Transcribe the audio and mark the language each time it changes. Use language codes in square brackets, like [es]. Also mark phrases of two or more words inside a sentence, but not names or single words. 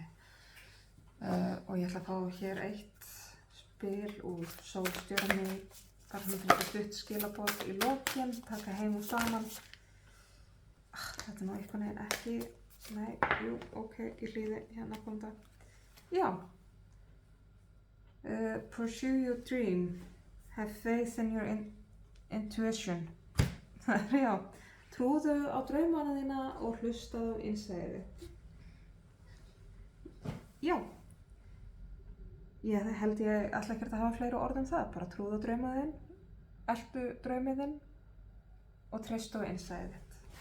[is] Og ég ætla að fá hér eitt spil úr Sólstjörnu, bara svona til þetta stutt skilaboð í lokin, taka heim og saman. Þetta er nú einhvern veginn ekki, nei, jú, ok, í hlýði, hérna kom það. Já. [en] Pursue your dream, have faith in your intuition. [is] Já, trúðu á draumana þína og hlustaðu á innsæði. Já, ég held ég ætla ekkert að hafa fleiri orð um það, bara trúðu á draumana þín, eltu draumið þinn og treystu á innsæðið þitt.